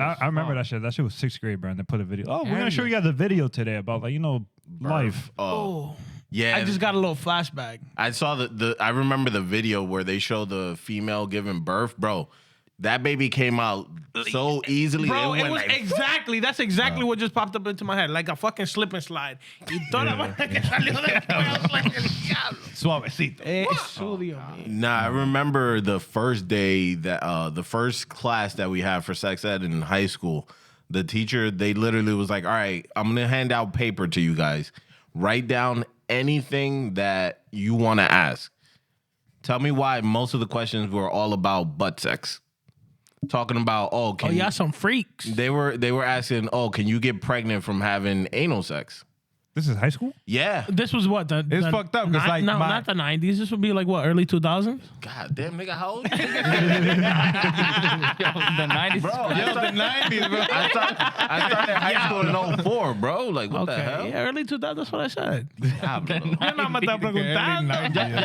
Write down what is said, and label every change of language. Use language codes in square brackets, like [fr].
[en] I remember that shit. That shit was 6th grade, bro. And they put a video. Oh, we're gonna show you guys the video today about like life. Oh. Yeah, I just got a little flashback. I saw I remember the video where they show the female giving birth, bro. That baby came out so easily. Bro, it went was like, exactly, that's exactly what just popped up into my head. Like a fucking slip and slide. [es] Y toda la vaina que salió del cuello, [en] I was like, [es] "El diablo." suavecito. Eso, Dios mío. [en] Nah, I remember the first day that the first class that we had for sex ed in high school. The teacher, they literally was like, "All right, I'm gonna hand out paper to you guys. Write down anything that you want to ask. Tell me why most of the questions were all about butt sex. Talking about, Oh, y'all some freaks. they were asking, can you get pregnant from having anal sex? This is high school? Yeah. This was what? It's fucked up, 'cause, like, no, my- not the 90s. This would be like what, early 2000s? God damn, nigga, how old? You? The 90s. Bro, the 90s, bro. I started high school in 04, bro. Like, what the hell? Yeah, early 2000s. That's what I said. [es] Diablo. Yo no me estaba preguntando.